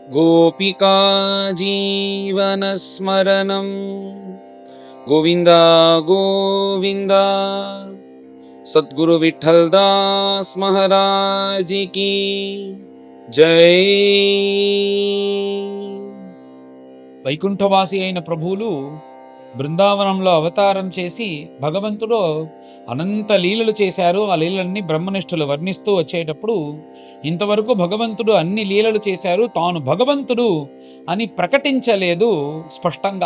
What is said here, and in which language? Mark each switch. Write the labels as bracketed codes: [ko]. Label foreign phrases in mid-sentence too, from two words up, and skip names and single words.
[sa] गोपिका जीवनस्मरणं गोविन्द गोविन्द। [hi] सद्गुरु विठ्ठल दास महाराज की जय। [te] వైకుంఠవాసి అయిన ప్రభువులు బృందావనంలో అవతారం చేసి భగవంతుడు అనంత లీలలు చేశారు. ఆ లీలలన్నీ బ్రహ్మనిష్ఠులు వర్ణిస్తూ వచ్చేటప్పుడు ఇంతవరకు భగవంతుడు అన్ని లీలలు చేశారు, తాను భగవంతుడు అని ప్రకటించలేదు స్పష్టంగా.